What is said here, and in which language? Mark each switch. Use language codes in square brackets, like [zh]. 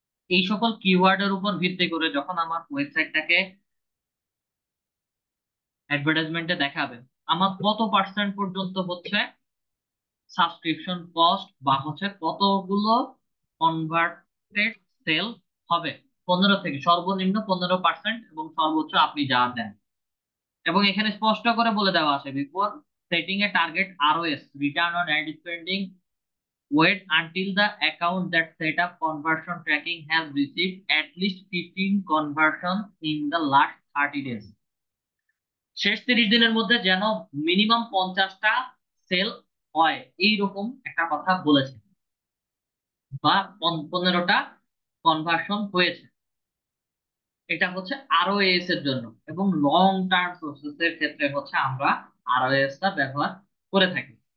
[bn] এই সকল কিওয়ার্ডের উপর ভিত্তি করে যখন আমার ওয়েবসাইটটাকে অ্যাডভার্টাইজমেন্টে দেখাবে, আমার কত পার্সেন্ট পর্যন্ত হচ্ছে সাবস্ক্রিপশন কস্ট বা হচ্ছে কতগুলো কনভার্টেড সেল হবে, 15 থেকে সর্বনিম্ন 15% এবং সর্বোচ্চ আপনি যা দেন। এবং এখানে স্পষ্ট করে বলে দেওয়া আছে, [en] Before setting a target ROAS return on ad spending, wait until the account that set up conversion tracking has received at least 15 conversions in the last 30 days। [bn] শেষ 30 দিনের মধ্যে যেন মিনিমাম 50টা সেল হয়, এইরকম একটা কথা বলেছে, বা 15টা কনভার্সন হয়েছে। এটা হচ্ছে আরওএস এর জন্য। এবং লং টার্ম প্রসেসের ক্ষেত্রে হচ্ছে আমরা আরওএস টা ব্যবহার করে থাকি।